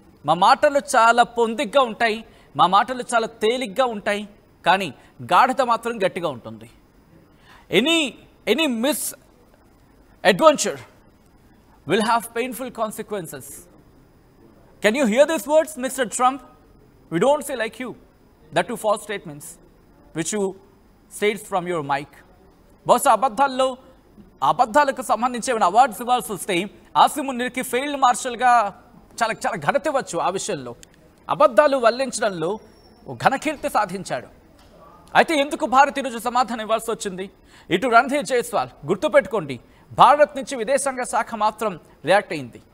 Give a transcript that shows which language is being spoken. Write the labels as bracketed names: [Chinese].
[Telugu] మా మాటలు చాలా పొందిగ్గా ఉంటాయి, మా మాటలు చాలా తేలిగ్గా ఉంటాయి, కానీ గాఢత మాత్రం గట్టిగా ఉంటుంది. [English] Any misadventure will have painful consequences. Can you hear these words, Mr. Trump? We don't say like you. That too false statements, which you states from your mic. [Telugu] బహుశా అబద్ధాలకు సంబంధించి ఏమైనా అవార్డ్స్ ఇవ్వాల్సి వస్తే ఆసిమ్ మునీర్కి ఫీల్డ్ మార్షల్గా చాలా చాలా ఘనత ఇవ్వచ్చు. ఆ విషయంలో అబద్ధాలు వల్లించడంలో ఘనకీర్తి సాధించాడు. అయితే ఎందుకు భారత్ ఈరోజు సమాధానం ఇవ్వాల్సి వచ్చింది? ఇటు రణధీర్ జైస్వాల్, గుర్తుపెట్టుకోండి, భారత్ నుంచి విదేశాంగ శాఖ మాత్రం రియాక్ట్ అయింది.